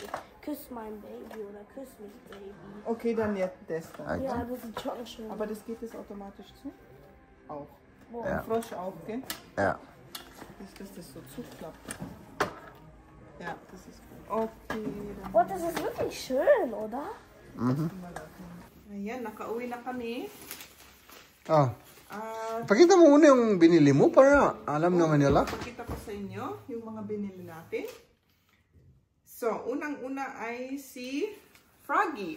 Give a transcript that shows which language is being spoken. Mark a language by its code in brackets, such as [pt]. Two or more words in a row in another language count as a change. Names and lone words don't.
[de] Küss mein Baby oder Küss mich Baby. Okay, dann jetzt das da. Okay. Ja, das sieht schon schön. Aber das geht es automatisch zu? Auch. Boah. Ja. Frosch auch, gell? Ja. Dass das so zuklappt. Ja, das ist gut. Okay, dann Oh, das ist wirklich schön, oder? [tl] ayan, nakauwi na kami. Oh. At Pakita mo muna yung binili mo para alam naman nila. pakita ko sa inyo yung mga binili natin. So, unang-una ay si Froggy.